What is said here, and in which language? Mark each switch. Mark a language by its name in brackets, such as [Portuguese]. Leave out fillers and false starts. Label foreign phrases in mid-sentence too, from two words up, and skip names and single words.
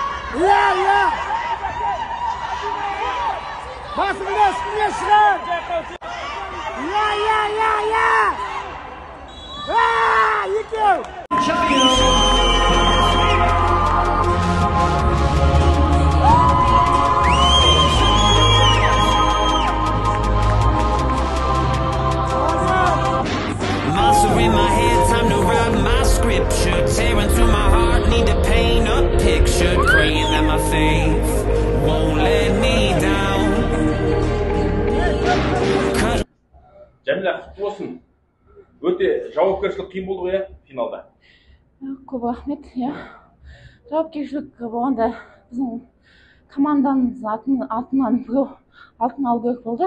[Kazakh] Iya. Basыңды үстіне шығар. Iya. Екеу. [English] Monster in my head, time to write my scripture. Tearing through my heart, need to paint a picture. Praying that my faith won't let me down. [Kazakh] Жәмила, құтты болсын. Өте жауапкершілік қиын болды ғой, финалда. Көп рахмет. Жауапкершілік болғанда біздің командамыз алтын алу керек болды.